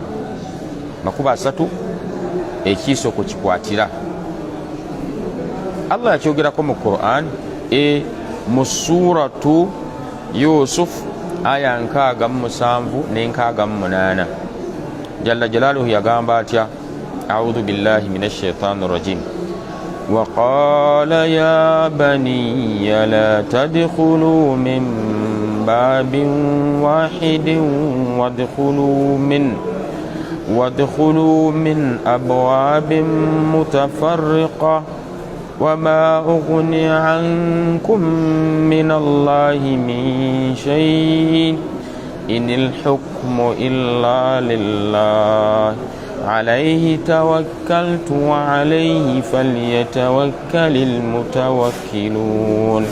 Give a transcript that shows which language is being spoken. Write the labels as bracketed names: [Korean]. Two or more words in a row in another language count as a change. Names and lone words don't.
[Ganda] Makubo asatu ekiiso ku kikwatira. Allah yakyogerako mu Qur'an mu suratu Yusuf aya 67 ne 68. [Arabic] جل جلاله [Ganda] yagamba atya: [Arabic] أعوذ بالله من الشيطان الرجيم. وقال يا بني لا تدخلوا من باب واحد وادخلوا من أبواب متفرقة وما أغني عنكم من الله من شيء إن الحكم إلا لله عليه توكلت وعليه فليتوكل المتوكلون.